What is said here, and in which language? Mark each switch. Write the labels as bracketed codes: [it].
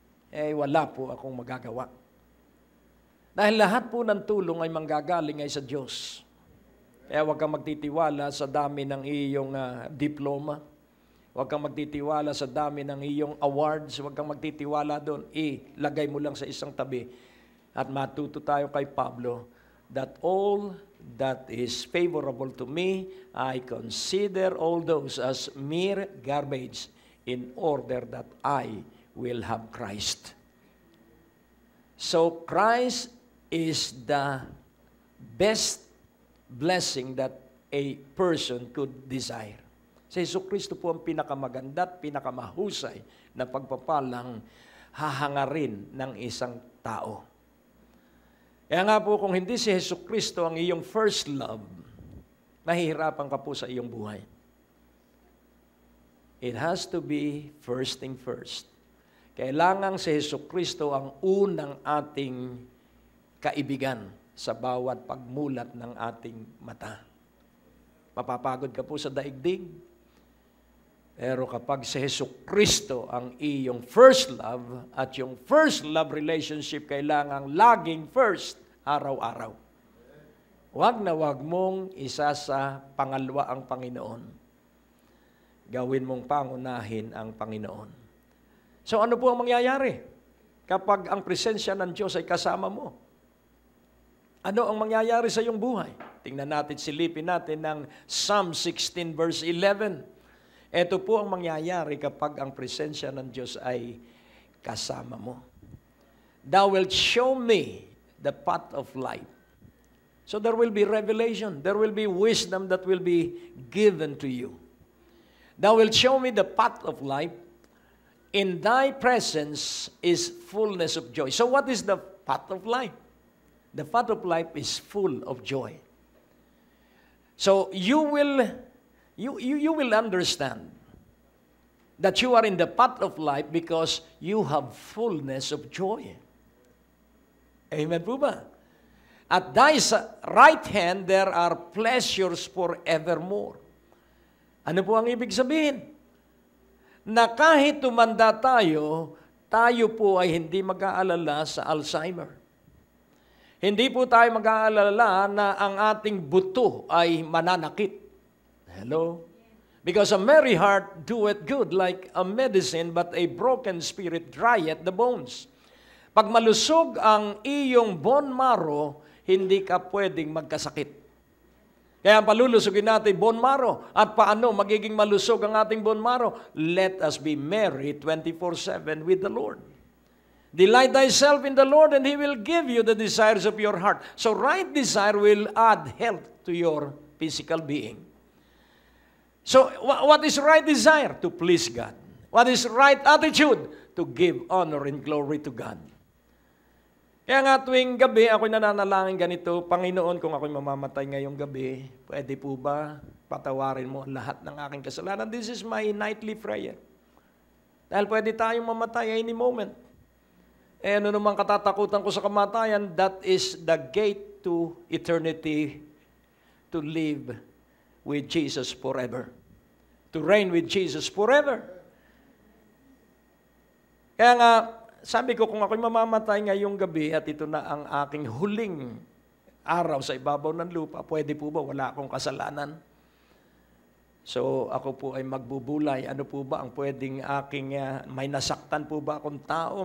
[tl] wala po akong magagawa. Dahil lahat po ng tulong ay manggagaling ay sa Diyos. Kaya huwag kang magtitiwala sa dami ng iyong diploma. Huwag kang magtitiwala sa dami ng iyong awards. Huwag kang magtitiwala doon. Ilagay mo lang sa isang tabi. At matuto tayo kay Pablo [en] that all that is favorable to me, I consider all those as mere garbage in order that I will have Christ. So Christ is the best blessing that a person could desire. [tl] Si Jesucristo po ang pinakamaganda at pinakamahusay na pagpapalang hahangarin ng isang tao. Kaya nga po, kung hindi si Jesucristo ang iyong first love, mahihirapan ka po sa iyong buhay. [en] It has to be first thing first. [tl] Kailangan si Jesucristo ang unang ating kaibigan sa bawat pagmulat ng ating mata. Mapapagod ka po sa daigdig, pero kapag si Jesucristo ang iyong first love at yung first love relationship kailangang laging first, araw-araw. Huwag na huwag mong isa sa pangalawa ang Panginoon. Gawin mong pangunahin ang Panginoon. So ano po ang mangyayari kapag ang presensya ng Diyos ay kasama mo? Ano ang mangyayari sa iyong buhay? Tingnan natin, silipin natin ng Psalm 16 verse 11. Ito po ang mangyayari kapag ang presensya ng Diyos ay kasama mo. [en] Thou wilt show me the path of life. So there will be revelation. There will be wisdom that will be given to you. Thou wilt show me the path of life. In thy presence is fullness of joy. So what is the path of life? The path of life is full of joy. So you will understand that you are in the path of life because you have fullness of joy. [tl] Amen po ba? [en] At thy right hand there are pleasures forevermore. [tl] Ano po ang ibig sabihin? Na kahit tumanda tayo, tayo po ay hindi mag-aalala sa Alzheimer. Hindi po tayo mag-aalala na ang ating buto ay mananakit. Hello? [en] Because a merry heart doeth good like a medicine, but a broken spirit drieth the bones. [tl] Pag malusog ang iyong bone marrow, hindi ka pwedeng magkasakit. Kaya palulusogin natin bone marrow. At paano magiging malusog ang ating bone marrow? [en] Let us be merry 24/7 with the Lord. Delight thyself in the Lord and He will give you the desires of your heart. So right desire will add health to your physical being. So what is right desire? To please God. What is right attitude? To give honor and glory to God. [tl] Kaya nga tuwing gabi, ako'y nananalangin ganito, Panginoon, kung ako'y mamamatay ngayong gabi, pwede po ba patawarin mo lahat ng aking kasalanan? [en] This is my nightly prayer. [tl] Dahil pwede tayong mamatay [en] any moment. [tl] Ano namang katatakutan ko sa kamatayan, [en] that is the gate to eternity, to live with Jesus forever. To reign with Jesus forever. [tl] Kaya nga, sabi ko, kung ako'y mamamatay ngayong gabi at ito na ang aking huling araw sa ibabaw ng lupa, pwede po ba? Wala akong kasalanan. So, ako po ay magbubulay. Ano po ba ang pwedeng aking, may nasaktan po ba akong tao?